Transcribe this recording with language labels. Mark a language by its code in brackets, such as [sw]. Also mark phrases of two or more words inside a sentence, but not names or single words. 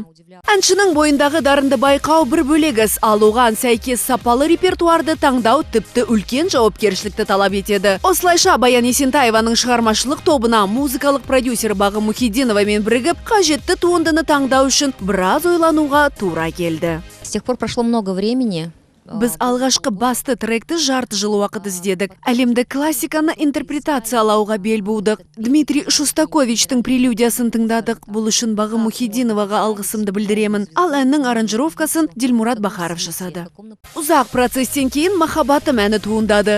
[kk] Әншінің бойындағы дарынды байқау бір бөлегіс, ал оған сәйкес сапалы репертуарды таңдау тіпті үлкен жауапкершілікті талап етеді. Осылайша Баян Есентаеваның шығармашылық тобына музыкалық продюсер Бағым Мұхидиновамен бірігіп, қажетті туындыны таңдау үшін біраз ойлануға тура келді. [ru] С тех пор прошло много времени. [kk] Біз алғашқы басты тректі жарты жыл уақыт іздедік. Әлемді классиканы интерпретациялауға бел будық. Дмитрий Шостаковичтің прелюдиясын тыңдадық. Бұл үшін Бағым Мұхидиноваға алғысымды білдіремін. Ал әннің аранжировкасын Дилмурат Бахаров жасады. Ұзақ процестен кейін махаббатым әні туындады.